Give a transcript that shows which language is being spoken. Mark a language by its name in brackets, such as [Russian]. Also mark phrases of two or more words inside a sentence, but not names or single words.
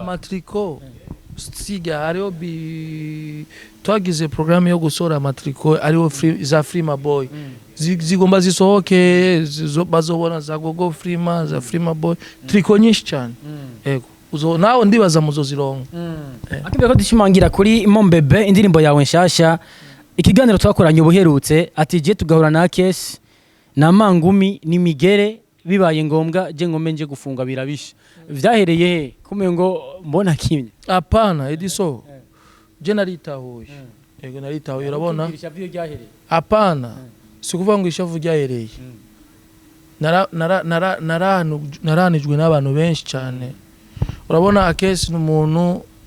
[Rundi] amatriko siga ariyo twagize programme yo gusohora amatriko ariyo za Frima Boy zigomba zisohoke bazobona za Gogo Frima za Frima Boy triko nyinshi cyane yego uzo nawe ndibaza muzozironga akibye ko dushimangira kuri Mombebe indirimbo yawe nshasha ikiganiro twakoranye ubuherutse ati je tugahura na Kesi na Mangumi ni Migere bibaye ngombwa je ngome nje gufunga birabisha vyahereye kume ngo mbona kimye apana ediso je naritahuye yego naritahuye urabona apana sikuvuga ngo ishavu ryahereye naranijwe n'abantu benshi cyane urabona Akesi n'umuntu